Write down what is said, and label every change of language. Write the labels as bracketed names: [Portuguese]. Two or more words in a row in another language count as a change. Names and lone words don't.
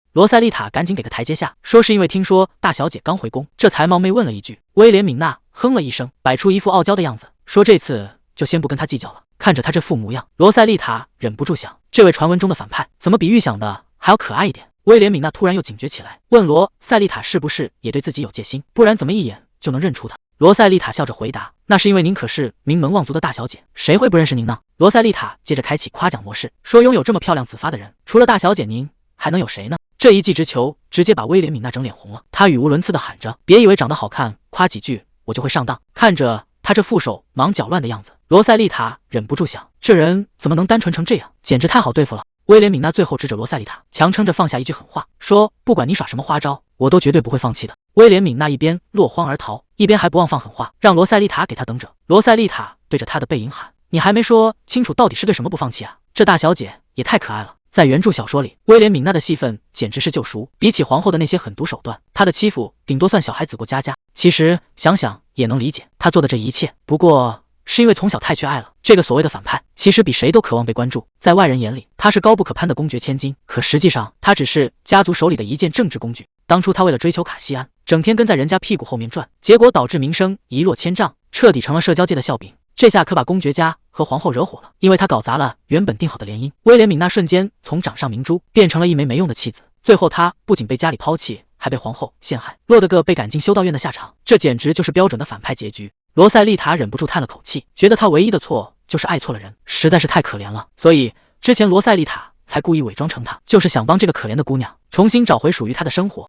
[Chinese] 羅塞麗塔趕緊給個台階下，說是因為聽說大小姐剛回宮，這才冒昧問了一句。威廉敏娜哼了一聲，擺出一副傲嬌的樣子，說這次就先不跟他計較了。看着他這副模樣，羅塞麗塔忍不住想，這位傳聞中的反派怎麼比預想的還要可愛一點？威廉敏娜突然又警覺起來，問羅塞麗塔是不是也對自己有戒心，不然怎麼一眼就能認出他？羅塞麗塔笑着回答，那是因為您可是名門望族的大小姐，誰會不認識您呢？羅塞麗塔接着開啟誇獎模式，說擁有這麼漂亮紫髮的人，除了大小姐您還能有誰呢？這一記直球直接把威廉敏娜整臉紅了，她語無倫次地喊着，別以為長得好看誇幾句我就會上當。看着他這副手忙腳亂的樣子，羅塞麗塔忍不住想，這人怎麼能單純成這樣，簡直太好對付了。威廉敏娜最後指着羅塞麗塔，強撐着放下一句狠話，說不管你耍什麼花招，我都絕對不會放棄的。威廉敏娜一邊落荒而逃，一邊還不忘放狠話，讓羅塞麗塔給他等着。羅塞麗塔對着他的背影喊，你還沒說清楚到底是對什麼不放棄啊？這大小姐也太可愛了。在原著小說裡，威廉敏娜的戲份簡直是救贖，比起皇後的那些狠毒手段，她的欺負頂多算小孩子過家家。其實想想也能理解，她做的這一切不過是因為從小太缺愛了。這個所謂的反派，其實比誰都渴望被關注，在外人眼裡，他是高不可攀的公爵千金，可實際上他只是家族手裡的一件政治工具。當初他為了追求卡西安，整天跟在人家屁股後面轉，結果導致名聲一落千丈，徹底成了社交界的笑柄。這下可把公爵家和皇後惹火了，因為他搞砸了原本定好的聯姻。威廉敏娜瞬間從掌上明珠變成了一枚没用的棄子，最後他不僅被家裡拋棄，還被皇後陷害，落得個被趕進修道院的下場。這簡直就是標準的反派結局。羅塞麗塔忍不住嘆了口氣，覺得他唯一的錯就是愛錯了人，實在是太可憐了。所以之前羅塞麗塔才故意偽裝成他，就是想幫這個可憐的姑娘重新找回屬於她的生活。